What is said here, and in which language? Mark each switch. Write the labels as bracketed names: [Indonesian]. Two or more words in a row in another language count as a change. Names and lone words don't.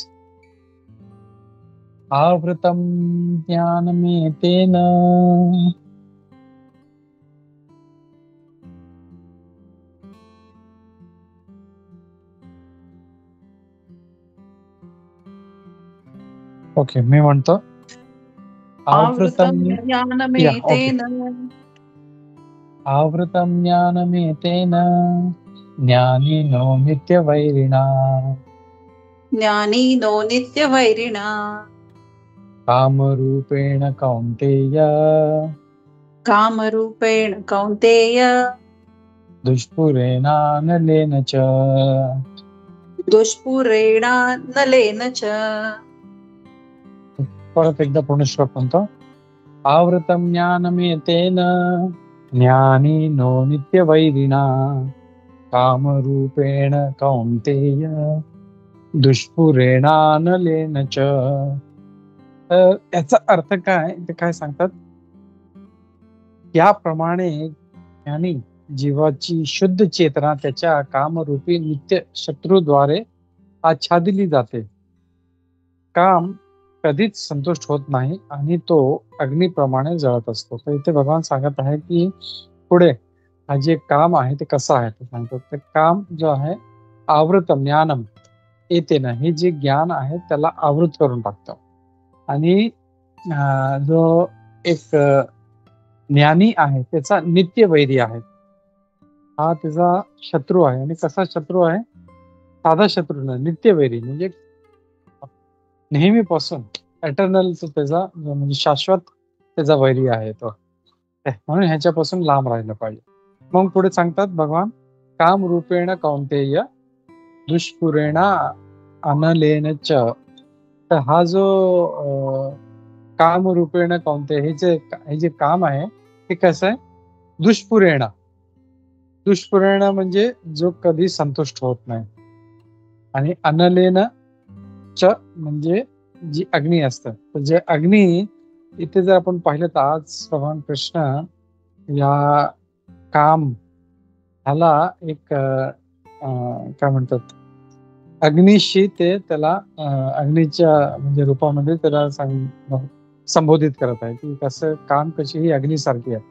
[Sanskrit] आवृतं ज्ञानमेतेन [Marathi] ओके मी म्हणतो आवृतं [Sanskrit] ज्ञानमेतेन ज्ञानिनो नित्यवैरिणा कामरूपेण कौन्तेय दुष्पुरेणानलेन च. [Marathi] परत एकदा पूर्ण श्लोक म्हणतो. [Sanskrit] आवृतं ज्ञानमेतेन ज्ञानिनो नित्यवैरिणा कामरूपेण कौन्तेय दुष्पुरेणानलेन च. [Marathi] तर याचा अर्थ काय ते काय सांगतात, याप्रमाणे ज्ञानी जीवाची शुद्ध चेतना त्याच्या कामरूपी नित्य शत्रूद्वारे आच्छादिली जाते. काम कधीच संतुष्ट होत नाही आणि तो अग्नीप्रमाणे जळत असतो. तर इथे भगवान सांगत आहे की पुढे हा जे काम आहे ते कसं आहे ते सांगतो. ते काम जो आहे [Sanskrit] आवृतम ज्ञानम येतेन, [Marathi] हे जे ज्ञान आहे त्याला आवृत करून टाकतं. आणि जो एक ज्ञानी आहे त्याचा नित्य वैरी आहे, हा त्याचा शत्रू आहे. आणि कसा शत्रू आहे? साधा शत्रू नाही, नित्य वैरी म्हणजे नेहमीपासून एटर्नल त्याचा म्हणजे शाश्वत त्याचा वैरी आहे तो. म्हणून ह्याच्यापासून लांब राहिलं पाहिजे. मग पुढे सांगतात भगवान, [Sanskrit] काम रूपेण कौंतेय दुष्पुरेणा अनलेन च. [Marathi] तर हा जो [Sanskrit] काम रूपेण कौंतेय, [Marathi] हे जे काम आहे ते कसं आहे? दुष्पुरेणा. दुष्पुरेणा म्हणजे जो कधी संतुष्ट होत नाही. आणि [Sanskrit] अनलेन च [Marathi] म्हणजे जी अग्नी असतं. तर जे अग्नी इथे जर आपण पाहिलं तर आज भगवान कृष्ण या काम ह्याला एक काय म्हणतात, अग्नीशी ते त्याला अग्नीच्या म्हणजे रूपामध्ये त्याला संबोधित करत आहे की कसं काम कशी ही अग्नीसारखी आहे.